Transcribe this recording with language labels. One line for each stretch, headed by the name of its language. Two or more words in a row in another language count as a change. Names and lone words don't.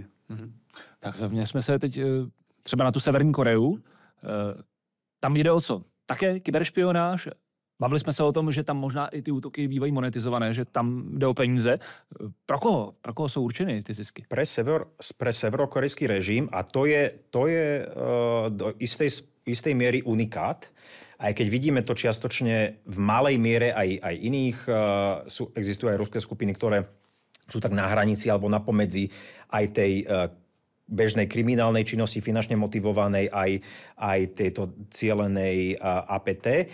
Czech: Tak zaměřme se teď třeba na tu Severní Koreu. Tam jde o co? Také kyberšpionáž? Bavili jsme se o tom, že tam možná i ty útoky bývají monetizované, že tam jde o peníze. Pro koho? Pro koho jsou určeny ty zisky?
Slovak: Pre severokorejský režim a to je do istej miery unikát. Aj keď vidíme to čiastočne v malej miere aj iných, existujú aj ruské skupiny, ktoré sú tak na hranici alebo na pomedzi aj tej bežnej kriminálnej činnosti, finančne motivovanej, aj tejto cielenej APT.